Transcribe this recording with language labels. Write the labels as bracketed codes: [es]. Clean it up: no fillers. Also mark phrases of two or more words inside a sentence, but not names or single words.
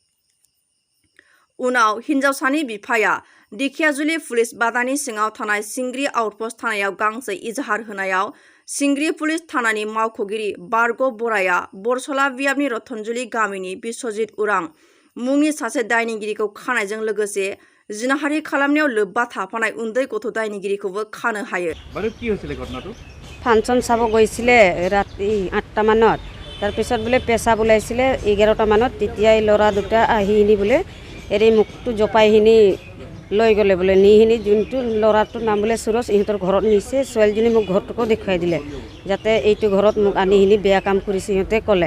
[brx] उनाव हिनजावसानि बिफाया दिखियाजुलि पुलिस बादानि सिङाव थानाय सिंग्रि आउटपस्ट थानायाव गांसे इजाहार होनायाव सिंग्रि पुलिस थानानि मावख'गिरि बारग' बराया बरसला बियाबनि रतनजुलि गामिनि बिश्वजित उरां मुंनि सासे दायनिगिरिखौ खानायजों लोगोसे जिनाहारि खालामनायाव लोब्बा थाफानाय उन्दै गथ' दायनिगिरिखौबो खानो हायो [as] ফাংচন চাব গৈছিলে ৰাতি 8টা মানত তাৰপিছত বোলে পেচাব ওলাইছিলে 11টা মানত তেতিয়া এই ল'ৰা দুটা আহিনি বোলে এৰি মুখটো জপাইহিনি লৈ গ'লে বোলে নিহিনি যোনটো ল'ৰাটোৰ নাম বোলে সুৰজ ইহঁতৰ ঘৰত নিছে ছোৱালীজনী মোক ঘৰটোকো দেখুৱাই দিলে যাতে এইটো ঘৰত মোক আনিহিনি বেয়া কাম কৰিছে সিহঁতে ক'লে